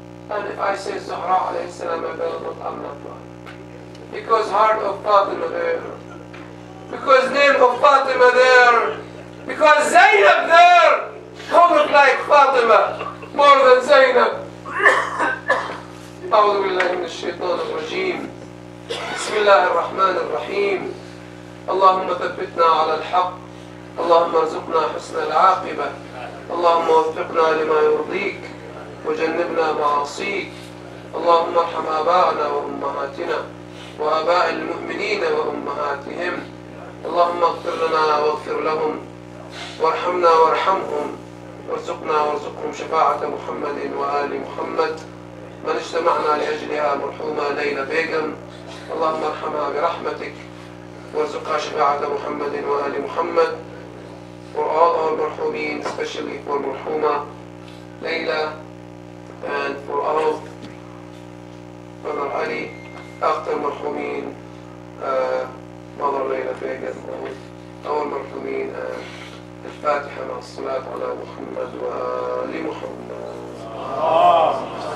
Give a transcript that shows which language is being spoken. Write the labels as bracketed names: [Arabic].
[English] And if I say Zahra alayhi salam available, I'm not right. Because heart of Fatima there. Because name of Fatima there. Because Zainab there. Who look like Fatima more than Zainab? [Arabic] أعوذ بالله من الشيطان الرجيم. بسم الله الرحمن الرحيم. اللهم ثبتنا على الحق. اللهم ارزقنا حسن العاقبة. اللهم وفقنا لما يرضيك وجنبنا معاصيك. اللهم ارحم آباءنا وأمهاتنا وآباء المؤمنين وأمهاتهم. اللهم اغفر لنا واغفر لهم وارحمنا وارحمهم وارزقنا وارزقهم شفاعة محمد وآل محمد. من اجتمعنا لأجلها مرحومة ليلى بيغم، اللهم ارحمها برحمتك وارزقها شفاعة محمد وآل محمد. [English] For all our مرحومين, especially for مرحومة Layla, and for all Brother Ali, after مرحومين Mother Layla Begum, our مرحومين. [Arabic] الفاتحة مع الصلاة على محمد وآل محمد.